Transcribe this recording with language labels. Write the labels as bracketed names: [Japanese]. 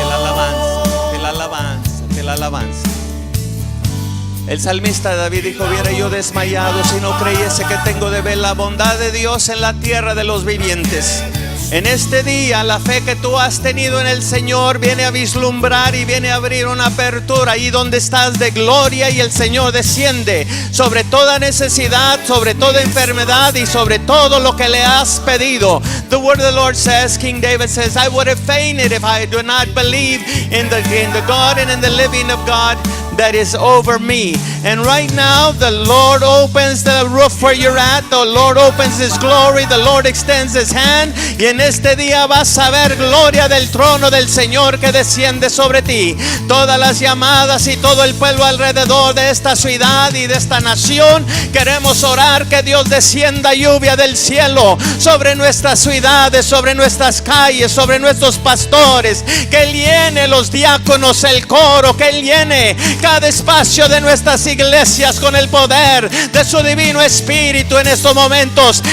[Spanish] el alabanza, el alabanza, el alabanza. El salmista David dijo: hubiera yo desmayado si no creyese que tengo de ver la bondad de Dios en la tierra de los vivientes. En este día la fe que tú has tenido en el Señor viene a vislumbrar y viene a abrir una apertura ahí donde estás de gloria, y el Señor desciende sobre toda necesidad, sobre toda enfermedad y sobre todo lo que le has pedido. [English] The word of the Lord says, King David says, I would have fainted if I do not believe in the God and in the living of God that is over me. And right now the Lord opens the roof where you're at. The Lord opens His glory. The Lord extends His hand. [Spanish] Y en este día vas a ver gloria del trono del Señor que desciende sobre ti. Todas las llamadas y todo el pueblo alrededor de esta ciudad y de esta nación, queremos orar que Dios descienda lluvia del cielo sobre nuestras ciudades, sobre nuestras calles, sobre nuestros pastores, que Él llene los diáconos, el coro, que Él llene cada espacio de nuestras iglesias con el poder de su divino espíritu en estos momentos.